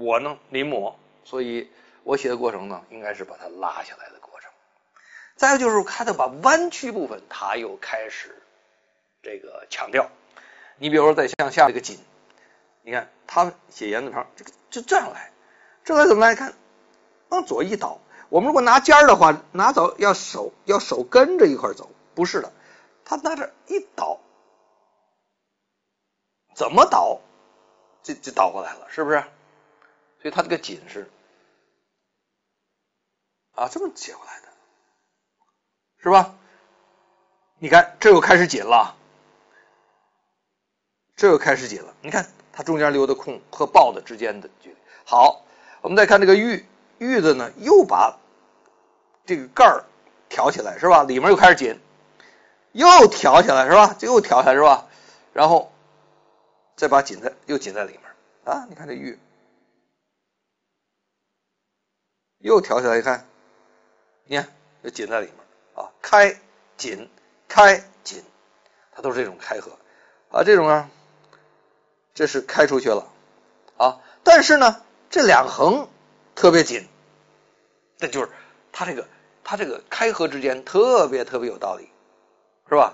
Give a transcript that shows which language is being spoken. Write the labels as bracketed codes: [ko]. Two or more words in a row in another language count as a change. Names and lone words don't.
[zh] 我呢臨摹，所以我寫的過程呢應該是把它拉下來的過程。再有就是看到把彎曲部分它又開始這個強調。你比如說在向下這個緊，你看他寫言字旁這個就這樣來，這來怎麼來看？往左一倒，我們如果拿尖兒的話，拿走要手跟着一塊走，不是的，他拿着一倒，怎麼倒就倒過來了，是不是？所以他這個緊是這麼寫過來的，是吧？你看這又開始緊了，這又開始緊了，你看它中間留的空和抱的之間的距離。好，我們再看這個玉字呢，又把這個蓋兒挑起來，是吧？裡面又開始緊，又挑起來，是吧？又挑起來，是吧？然後再把又緊在裡面你看這玉又挑起來，你看又緊在裡面開緊開緊，它都是這種開合這種這是開出去了但是呢這兩橫特別緊，這就是它這個開合之間特別有道理，是吧？